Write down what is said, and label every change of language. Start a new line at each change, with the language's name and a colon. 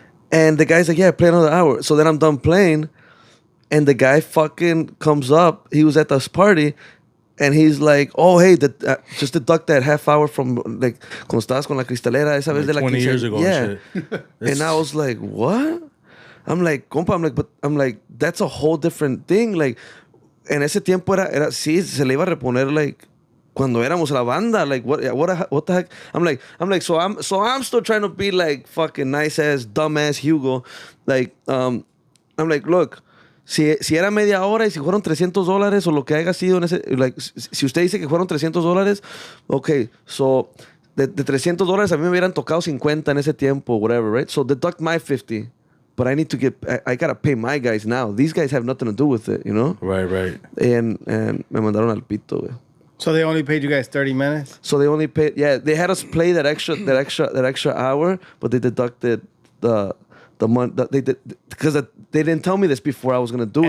English: And the guy's like, yeah, play another hour. So then I'm done playing. And the guy fucking comes up. He was at this party. And he's like, oh, hey, just deduct that half hour from, like,
Spanish: cuando estabas con la cristalera, esa vez de la
English: 20 years ago. Yeah. And, shit. And I was like, what? I'm like, compa, that's a whole different thing.
Spanish: Like, en ese tiempo era sí, se le iba a reponer, like, cuando éramos la banda.
English: Like, what the heck? I'm like, so I'm still trying to be like fucking nice ass, dumb ass Hugo. Like, I'm like, look,
Spanish: si era media hora y si fueron $300 o lo que haya sido en ese, like, si usted dice que fueron $300, okay, so de $300 a mí me hubieran tocado 50 en ese tiempo,
English: whatever, right? So deduct my 50. But I need to I gotta pay my guys now. These guys have nothing to do with it, you know? Right.
Spanish: And me mandaron al pito, güey.
English: So they only paid you guys 30 minutes? So they only paid, yeah, they had us play that extra hour, but they deducted the money, they did, because they didn't tell me this before I was gonna do it.